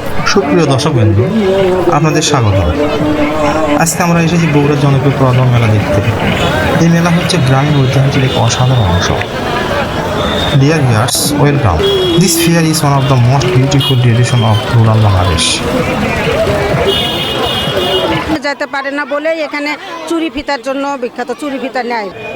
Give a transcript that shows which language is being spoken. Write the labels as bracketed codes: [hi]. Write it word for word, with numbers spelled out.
[bn] সুপ্রিয় দর্শকবৃন্দ, আপনাদের স্বাগত। আজকে আমরা এসেছি বগুড়ার জনপ্রিয় পুরাতন মেলা দেখতে। এই মেলা হচ্ছে গ্রামীণ ঐতিহ্যের এক অসাধারণ অংশ। [en] Dear viewers, welcome. This fair is one of the most beautiful tradition of rural Bangladesh. [bn] যেতে পারে না বলেই এখানে চুরি ফিতার জন্য বিখ্যাত, চুরি ফিতা নেয়।